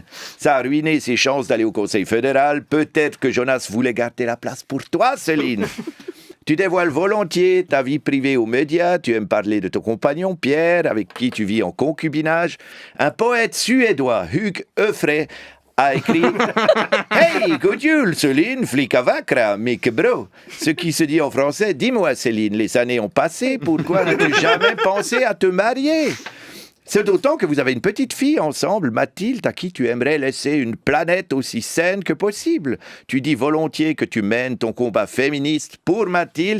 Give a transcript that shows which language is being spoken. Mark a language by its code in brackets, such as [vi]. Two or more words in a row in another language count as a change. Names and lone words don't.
[fr] Ça a ruiné ses chances d'aller au Conseil fédéral. Peut-être que Jonas voulait garder la place pour toi, Céline. Tu dévoiles volontiers ta vie privée aux médias, tu aimes parler de ton compagnon Pierre, avec qui tu vis en concubinage. Un poète suédois, Hugh Hefre, a écrit « Hey, [sv] god jul, Céline, flicka vackra, mycket bra ». [fr] Ce qui se dit en français « Dis-moi, Céline, les années ont passé, pourquoi n'as-tu jamais pensé à te marier ?» C'est d'autant que vous avez une petite fille ensemble, Mathilde, à qui tu aimerais laisser une planète aussi saine que possible. Tu dis volontiers que tu mènes ton combat féministe pour Mathilde.